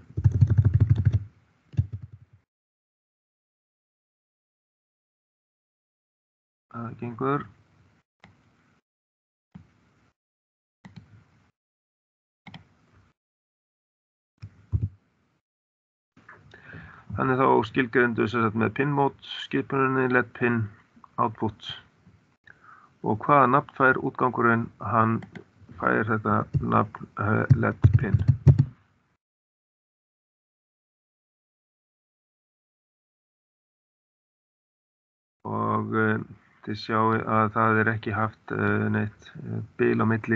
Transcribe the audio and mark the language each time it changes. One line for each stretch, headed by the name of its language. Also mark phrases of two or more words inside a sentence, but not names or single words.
Icelandic: Það gengur. Hann er þá skilgreindur sem sagt með
English: pin mode
Icelandic: skipuninni
English: LED pin output.
Icelandic: Og hvaða nafn fær útgangurinn? Hann fær þetta nafn
English: LED pin.
Icelandic: Og þið sjáu að það er ekki haft neitt bil á milli.